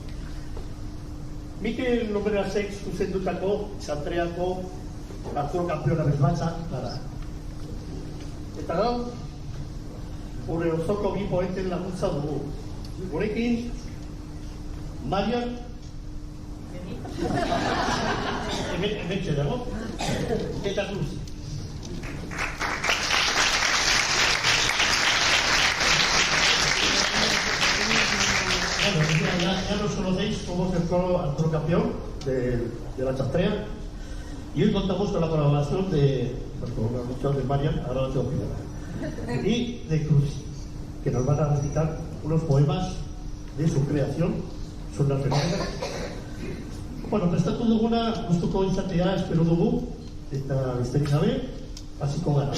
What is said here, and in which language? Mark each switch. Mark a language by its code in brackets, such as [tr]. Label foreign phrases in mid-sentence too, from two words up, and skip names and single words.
[eu] Mikel Lomerasek zuzendutako Txantreako Arturo Kampeona bezbatza, gara. Eta gaur, gure osoko bi poeten laguntza dugu. Gurekin, Marian, hementxe dago, eta Cruz. [es] Bueno, ya nos conocéis, somos el coro Arturo Campeón de la Chantrea y hoy contamos con la colaboración de, como hemos dicho, de Marian, ahora lo tengo que dar, y de Cruz, que nos van a recitar unos poemas de su creación, son las fenómenas. [eu] Bueno, prestatu duguna, gustuko izatea espero dugu, eta besterik gabe, hasiko gara.